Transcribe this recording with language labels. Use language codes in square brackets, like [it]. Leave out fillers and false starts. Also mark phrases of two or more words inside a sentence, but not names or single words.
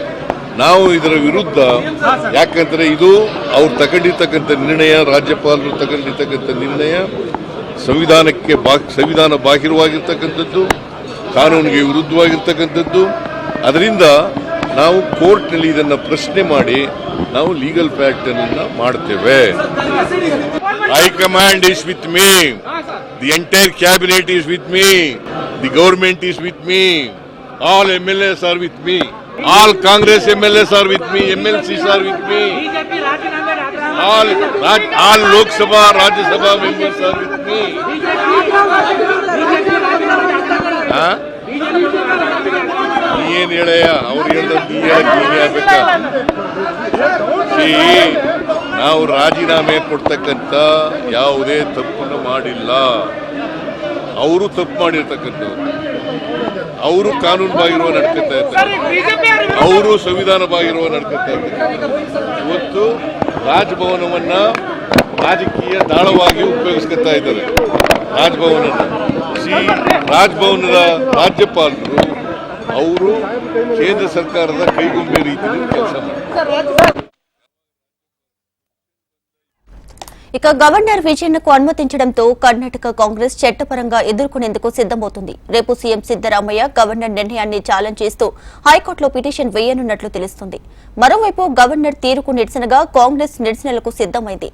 [kn] ನಾವು ಇದರ ವಿರುದ್ಧ, ಯಾಕಂದ್ರೆ ಇದು ಅವ್ರು ತಗೊಂಡಿರ್ತಕ್ಕಂಥ ನಿರ್ಣಯ, ರಾಜ್ಯಪಾಲರು ತಗೊಂಡಿರ್ತಕ್ಕಂಥ ನಿರ್ಣಯ ಸಂವಿಧಾನ ಬಾಹಿರವಾಗಿರ್ತಕ್ಕಂಥದ್ದು, ಕಾನೂನಿಗೆ ವಿರುದ್ಧವಾಗಿರ್ತಕ್ಕಂಥದ್ದು. ಅದರಿಂದ ನಾವು ಕೋರ್ಟ್ನಲ್ಲಿ ಇದನ್ನ ಪ್ರಶ್ನೆ ಮಾಡಿ ನಾವು [en] legal fact [kn] ಅನ್ನ ಮಾಡ್ತೇವೆ. [en] ಹೈಕಮಾಂಡ್ is with me. The entire cabinet is with me. The government is with me. All MLAs are with me. All Congress MLAs are with me. MLCs are with me. All Lok Sabha, Rajya Sabha members are with me. [kn] ಏನ್ ಹೇಳಯ್ಯ? ಅವ್ರು ಹೇಳ್ಬೇಕಾ? ನಾವು ರಾಜೀನಾಮೆ ಕೊಡ್ತಕ್ಕಂಥ ಯಾವುದೇ ತಪ್ಪನ್ನು ಮಾಡಿಲ್ಲ. ಅವರು ತಪ್ಪು ಮಾಡಿರ್ತಕ್ಕಂಥವ್ರು, ಅವರು ಕಾನೂನು ಬಾಹಿರುವ ನಡ್ಕೊತಾ ಇರ್ತಾರೆ, ಅವರು ಸಂವಿಧಾನ ಬಾಹಿರುವ ನಡ್ಕೊತಾ ಇರ್ತಾರೆ. ಇವತ್ತು ರಾಜಭವನವನ್ನ ರಾಜಕೀಯ ದಾಳವಾಗಿ ಉಪಯೋಗಿಸ್ಕೊತಾ ಇದ್ದಾರೆ. ರಾಜಭವನದ ರಾಜ್ಯಪಾಲರು ಅವರು ಕೇಂದ್ರ ಸರ್ಕಾರದ ಕೈಗೊಂಬೆ ರೀತಿಯಲ್ಲಿ ಕೆಲಸ ಮಾಡ್ತಾರೆ. [te] ఇక గవర్నర్ విజయన్కు అనుమతించడంతో కర్ణాటక కాంగ్రెస్ చట్టపరంగా ఎదుర్కొనేందుకు సిద్దమవుతుంది. రేపు సీఎం సిద్దరామయ్య గవర్నర్ నిర్ణయాన్ని ఛాలెంజ్ చేస్తూ హైకోర్టులో పిటిషన్ వేయనున్నట్లు తెలుస్తుంది. మరోవైపు గవర్నర్ తీరుకు నిరసనగా కాంగ్రెస్ నిరసనలకు సిద్దమైంది.